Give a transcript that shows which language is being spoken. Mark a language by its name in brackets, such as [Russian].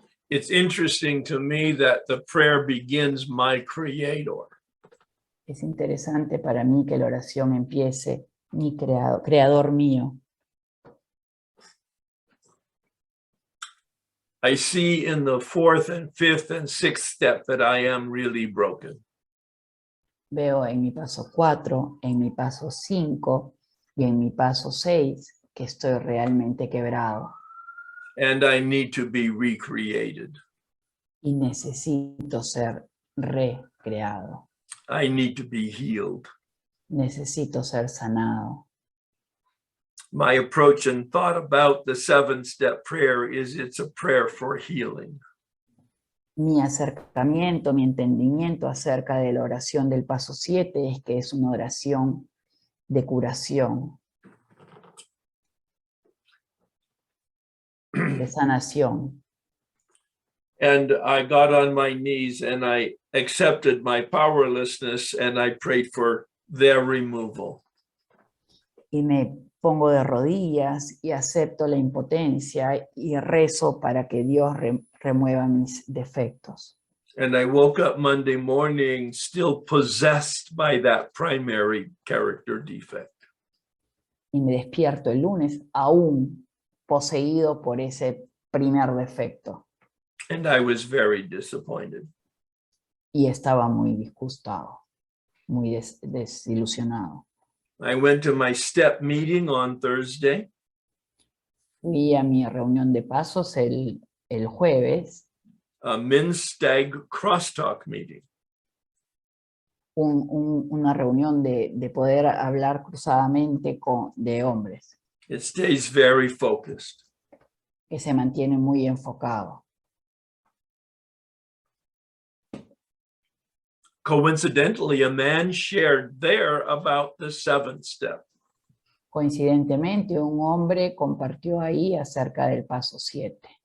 [English] It's interesting to me that the prayer begins my creator. [Spanish] Es interesante para mí que la oración empiece mi creador mío. [English] I see in the 4th and 5th and 6th step that I am really broken. [Spanish] Veo en mi paso 4, en mi paso 5 y en mi paso 6 que estoy realmente quebrado. [English] And I need to be recreated. [Spanish] Y necesito ser recreado. [English] I need to be healed. [Spanish] Necesito ser sanado. [English] My approach and thought about the 7-step prayer is it's a prayer for healing. [Spanish] Mi acercamiento, mi entendimiento acerca de la oración del paso 7 es que es una oración de curación, de sanación. [English] And I got on my knees and I accepted my powerlessness and I prayed for their removal. [Spanish] Y me pongo de rodillas y acepto la impotencia y rezo para que Dios remueva mis defectos. [English] And I woke up Monday morning still possessed by that primary character defect. [Spanish] Y me despierto el lunes aún poseído por ese primer defecto. [English] And I was very disappointed. [Spanish] Y estaba muy disgustado, muy desilusionado. [English] I went to my step meeting on Thursday. [Spanish] Fui a mi reunión de pasos el jueves, [English] A men's stag crosstalk meeting. [Spanish] una reunión de poder hablar cruzadamente de hombres, [English] It stays very focused. [Spanish] que se mantiene muy enfocado. [English] Coincidentally, a man shared there about the 7th step. [Spanish] Coincidentemente, un hombre compartió ahí acerca del paso 7.